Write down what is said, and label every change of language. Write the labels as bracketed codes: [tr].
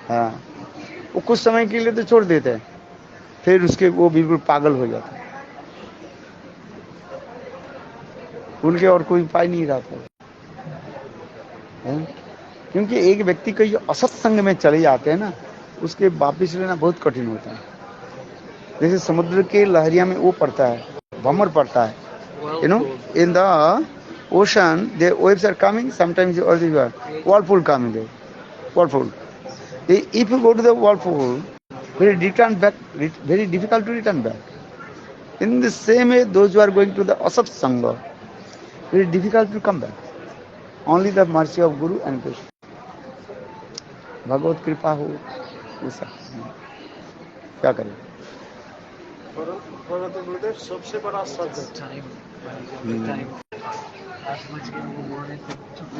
[hi] हाँ, वो कुछ समय के लिए तो छोड़ देते हैं, फिर उसके वो बिल्कुल पागल हो जाता है। उनके और कोई उपाय नहीं रहता है। क्योंकि एक व्यक्ति का जो असत्संग में चले जाते हैं ना, उसके वापिस लेना बहुत कठिन होता है। जैसे समुद्र के लहरिया में वो पड़ता है, [en] भमर पड़ता है, you know, in the ocean the waves are coming, sometimes or the whirlpool coming there, whirlpool. If you go to the whirlpool, very difficult to return back. In the same way, those who are going to the asat sangha, very difficult to come back. Only the mercy of Guru and Krishna. [hi] भगवत कृपा हो ऐसा क्या करें. परंतु सबसे बड़ा सच [en] Time, time, as much as we wanted to